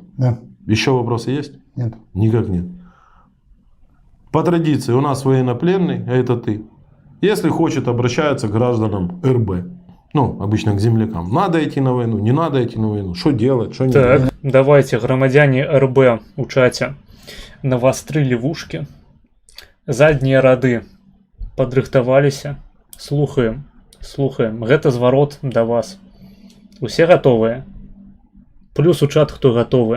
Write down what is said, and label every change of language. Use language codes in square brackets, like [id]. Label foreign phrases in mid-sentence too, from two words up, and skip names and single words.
[ru] Да. Еще вопросы есть? Нет. Никак нет. По традиции у нас военнопленный, а это ты. Если хочет, обращается к гражданам РБ. Ну, обычно к землякам. Надо идти на войну, не надо идти на войну. Что делать, что не делать. Так, давайте, [be] громадяне РБ у чаце. Навострылі вушки. Заднія рады падрыхтаваліся. Слухаем, слухаем. Гэта зварот да вас. Усе гатовыя? Плюс у чат, хто гатовы.